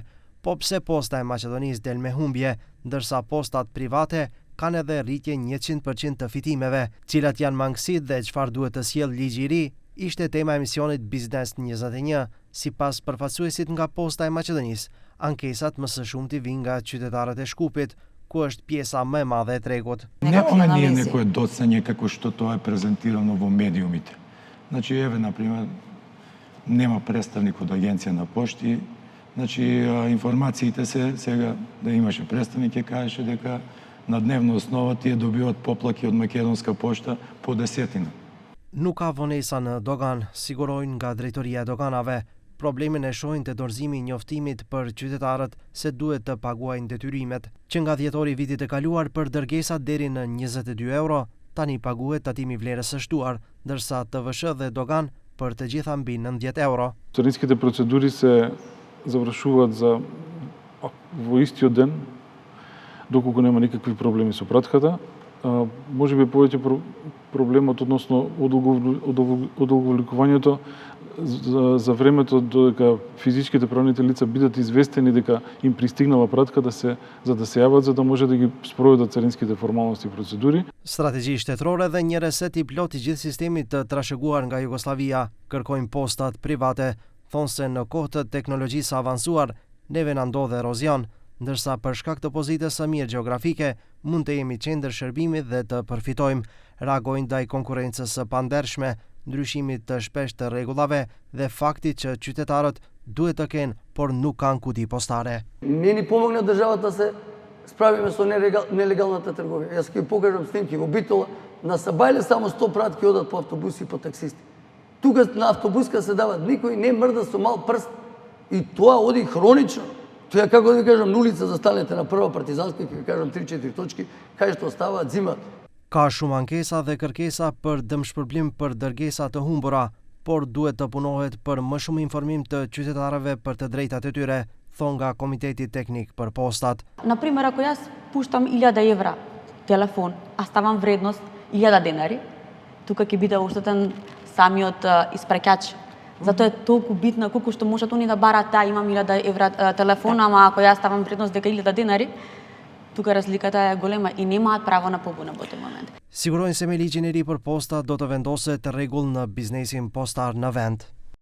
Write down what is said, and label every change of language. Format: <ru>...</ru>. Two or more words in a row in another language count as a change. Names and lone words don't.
<sq>Po pse posta e Maqedonisë del me humbje, ndërsa postat private kanë edhe rritje 100% të fitimeve, cilat janë mangësitë dhe çfarë duhet të sjellë ligji i ri, ishte tema e emisionit Biznes 21. Sipas përfaqësuesit nga Posta e Maqedonisë, ankesat më së shumti vijnë nga qytetarët e Shkupit, ku është pjesa më e madhe e tregut.</sq> <mk>Не оние некое доцање како што тоа е презентирано во медиумите. Значи, еве, например, нема представник од Агенција на пошти, значи, информациите се сега да имаше представник ќе кажеше дека на дневна основа тие добиваат поплаки од Македонска пошта по десетина.</mk> <sq>Nuk ka vonesa në dogan, sigurojnë nga drejtoria e doganave. Problemin e shohin te dorëzimi i njoftimit për qytetarët se duhet të paguajnë detyrimet, që nga dhjetori i vitit të kaluar për dërgesat deri në 22 euro, tani paguhet tatimi vlerës së shtuar, ndërsa TVSH dhe dogan për të gjitha mbi 90 euro.</sq> <mk>Carинските процедури се завршуваат во истиот ден, доколку нема никакви проблеми со пратката. Може би повеќе проблемот односно одолговлекувањето за времето додека физичките правните лица бидат известени дека им пристигнала пратка за да се јават, за да може да ги спроведат царинските формалности и процедури.</mk> <sq>Strategji shtetërore dhe një reset i plot i gjithë sistemit të trashëguar nga Jugoslavia, kërkojnë postat private, thonë se në kohë të teknologjisë avancuar neve na ndodh erozion, ndërsa për shkak të pozitës së mirë gjeografike mund të jemi qendër shërbimi dhe të përfitojmë. Reagojnë ndaj konkurrencës së pandershme, ndryshimit të shpeshtë të rregullave dhe faktit që qytetarët duhet të kenë, por nuk kanë kuti postare.</sq> <mk>Не ни помогна државата да се справиме со нелегалната трговија. Јас ќе покажам снимки во Битола, на Сабајле само 100 пратки одат по автобуси и по таксисти. Тука на автобуска се дават, никој не мрда со мал прст и тоа оди хронично. Тоа како да ви кажам, на улица застанете на Прва партизанска, ќе ви кажам 3-4 точки, кај што ставаат зимат.</mk> <sq>Ka shumë ankesa dhe kërkesa për dëmshpërblim për dërgesa të humbura, por duhet të punohet për më shumë informim të qytetarëve për të drejtat e tyre, thonë nga Komiteti Teknik për Postat.</sq> <mk>Например, ако јас пуштам 1000 евра телефон, а ставам вредност 1000 денари, тука ќе биде оштетен самиот испраќач. Затоа е толку битно колку што можат они да барат, имам 1000 евра телефон, ама ако јас ставам вредност дека 1000 денари, тука разликата е голема и немаат право на побуна во тој момент.</mk> <sq>Sigurojnë se me ligjin e ri për posta do të vendoset rregull në biznesin postar në vend.</sq>